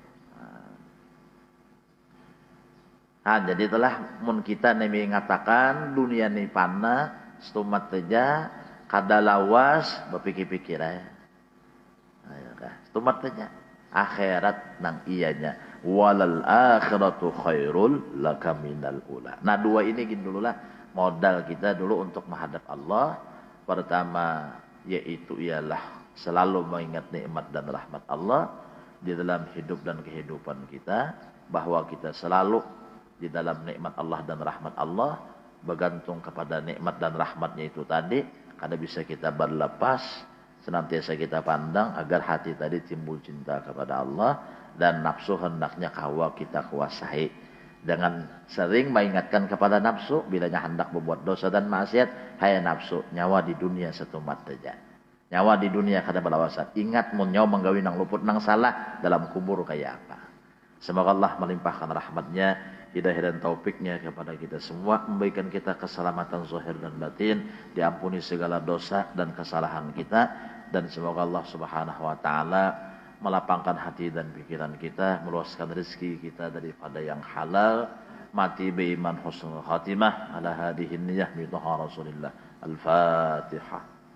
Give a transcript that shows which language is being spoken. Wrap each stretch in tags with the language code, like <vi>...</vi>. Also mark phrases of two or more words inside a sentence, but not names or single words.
<bjn>Nah, jadi itulah mun kita nemi ngatakan dunia ni panah, stumat teja, kada lawas berpikir-pikir aja. Ayo kah, stumat teja. Akhirat nang iyanya.</bjn> <ar>وللآخرة خير لك من الأولى.</ar> <id>Nah, dua ini gini dulu lah modal kita dulu untuk menghadap Allah. Pertama yaitu ialah selalu mengingat nikmat dan rahmat Allah di dalam hidup dan kehidupan kita, bahwa kita selalu di dalam nikmat Allah dan rahmat Allah, bergantung kepada nikmat dan rahmatnya itu tadi,</id> <bjn>kada bisa</bjn> <id>kita berlepas, senantiasa kita pandang agar hati tadi timbul cinta kepada Allah dan nafsu hendaknya kawa kita kuasai. Jangan sering mengingatkan kepada nafsu bilanya hendak berbuat dosa dan maksiat.</id> <bjn>Hai nafsu, nyawa di dunia setumat saja. Nyawa di dunia kada balawasan. Ingat mun nyawa menggawi nang luput nang salah, dalam kubur kayak apa.</bjn> <id>Semoga Allah melimpahkan rahmatnya, hidayah dan taufiknya kepada kita semua, memberikan kita keselamatan zahir dan batin, diampuni segala dosa dan kesalahan kita, dan semoga Allah</id> <ar>سبحانه وتعالى</ar> <id>melapangkan hati dan pikiran kita, meluaskan rezeki kita daripada yang halal, mati beriman</id> <ar>حسن الخاتمة على هذه النية برسول الله.</ar> <id>Al-Fatihah.</id>